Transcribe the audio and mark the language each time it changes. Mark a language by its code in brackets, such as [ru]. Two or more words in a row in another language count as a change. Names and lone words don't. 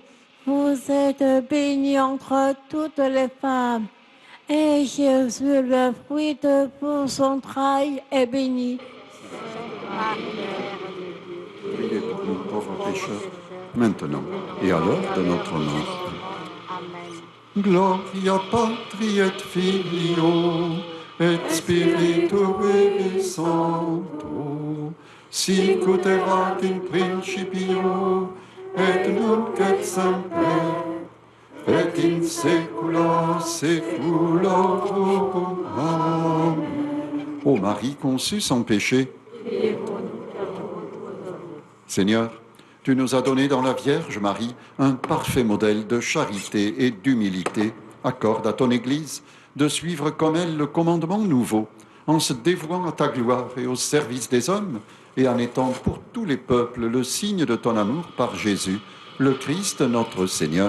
[fr] Vous êtes bénie entre toutes les femmes. Et Jésus, le fruit de vos entrailles, est béni. Marie, Mère de Dieu, Priez pour nous pauvres pécheurs, maintenant et à l'heure de notre mort. Amen. [la] Gloria patri et filio et spiritui sancto, sic ut erat in principio et nunc et semper et in saecula saeculorum. Amen. [fr] Ô Marie conçue sans péché, Seigneur, tu nous as donné dans la Vierge Marie un parfait modèle de charité et d'humilité. Accorde à ton Église de suivre comme elle le commandement nouveau, en se dévouant à ta gloire et au service des hommes, et en étant pour tous les peuples le signe de ton amour par Jésus, le Christ notre Seigneur.